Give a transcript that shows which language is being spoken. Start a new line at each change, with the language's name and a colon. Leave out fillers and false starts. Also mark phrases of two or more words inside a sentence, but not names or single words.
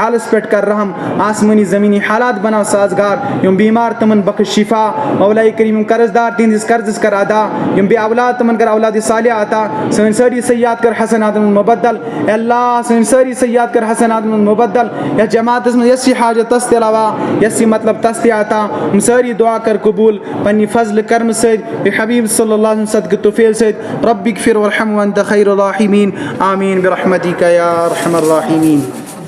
Kashmiri: حالَس پٮ۪ٹھ کر رحم آسمٲنی زٔمیٖنی حالات بناو سازگار یِم بیمار تِمن بخش شفا مولایہِ کریٖم یِم قرض دار تِہنٛدِس قرضس کر ادا یِم بے اولاد تِمن کر اولادِ صالحہ عطا سٲنۍ سٲری سیاحت کر حسناتن منٛز مُبدل اللہ سٲنۍ سٲری سیاحت کر حسناتن منٛز مُبدل یتھ جماعتس منٛز یۄس یہِ حاجت تس تہِ روا یۄس یہِ مطلب تس تہِ عطا یِم سٲری دعا کر قبوٗل پننہِ فضلہٕ کرمہٕ سۭتۍ بیٚیہِ حبیٖب
Arabic: صلی اللہ علیہ
Kashmiri: صدقہٕ توفیٖل سۭتۍ
Arabic: ربِّک فِر وارحم وانتَ خیر الراحمین آمیٖن برحمتک یا ارحم الراحمین.